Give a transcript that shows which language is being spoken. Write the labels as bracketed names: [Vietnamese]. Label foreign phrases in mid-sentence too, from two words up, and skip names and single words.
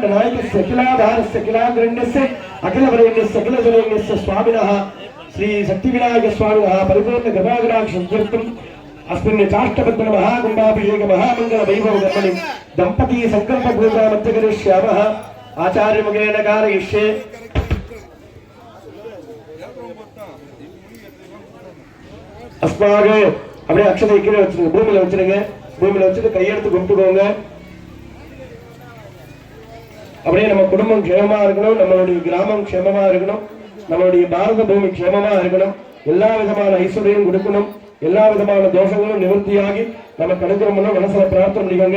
[Sanskrit] नायकस्य अखिलाधारस्य अखिलाग्रण्यस्य अखिलवरेण्यस्य अखिलजनन्यस्य स्वामिनः श्री शक्तिविनायक स्वामिनः परिपूर्ण कृपाकटाक्षं अस्मिन् चाष्टबद्ध महाकुंभाभिषेक महामंगल वैभव कर्मणि दंपती संकल्प पूजा मध्य करिष्यामः आचार्य मुखेन कारयिष्ये अस्माकं [Tamil] அப்படியே அக்ஷதை கீழே வச்சிருங்க, பூமியில வச்சிருங்க. பூமியில வச்சிட்டு கையெடுத்து கும்பிட்டுக்கோங்க. அப்படியே நம்ம குடும்பம் க்ஷேமமா இருக்கணும், நம்மளுடைய கிராமம் க்ஷேமமா இருக்கணும், நம்மளுடைய பாரத பூமி க்ஷேமமா இருக்கணும், எல்லா விதமான ஐஸ்வர்யம் கொடுக்கணும், எல்லா விதமான தோஷங்களும் நிவர்த்தியாகி நம்ம கிடைக்கிறோம்னா மனசுல பிரார்த்தனை பண்ணிக்கோங்க.